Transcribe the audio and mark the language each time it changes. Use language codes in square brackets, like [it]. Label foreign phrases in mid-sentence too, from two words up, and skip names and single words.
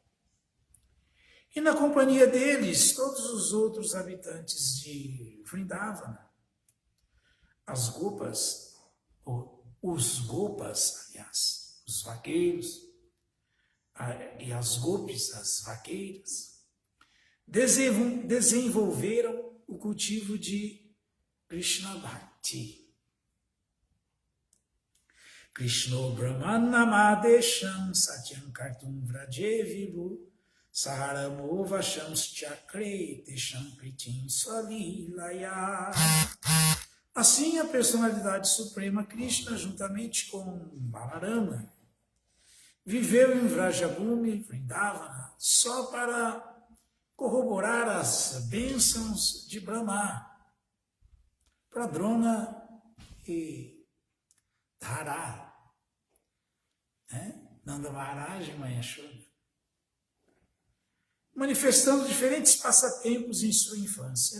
[pt] E na companhia deles, todos os outros habitantes de Vrindavana, as gopas, os gopas, aliás, os vaqueiros, e as gopis, as vaqueiras, desenvolveram o cultivo de Krishna Bhakti. [sa] कृष्णो ब्रह्मणमदेशम् सत्यम् कर्तुम् व्रजे विबु सहरामो वशम् चक्रे तेषाम् प्रीतिम् स्वलीलया. [pt] Assim, a personalidade suprema Krishna, juntamente com Balarama, viveu em Vrajabhumi, Vrindavana, só para corroborar as bênçãos de Brahma, para Drona e Dhara, Nanda Maharaj e Mãe Yashoda, manifestando diferentes passatempos em sua infância.